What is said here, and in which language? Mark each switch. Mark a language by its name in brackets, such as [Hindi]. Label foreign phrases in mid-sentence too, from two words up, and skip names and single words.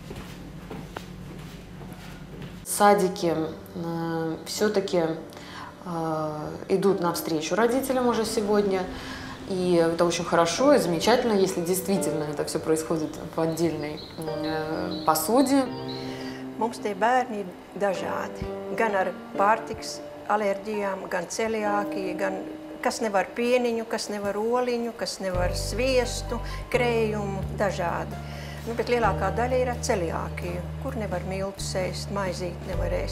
[Russian] Садики все-таки идут навстречу родителям уже сегодня. И это очень хорошо и замечательно, если действительно это все происходит в отдельной посуде. [Latvian] Mums tie bērni ir dažādi. Gan ar pārtiks alerģijām, gan celiākiju, gan kas nevar pieniņu, kas nevar oliņu, kas nevar sviestu, krējumu, dažādi. Nu, bet lielākā daļa ir ar celiākiju, kur nevar miltus ēst, maizīt nevar ēst.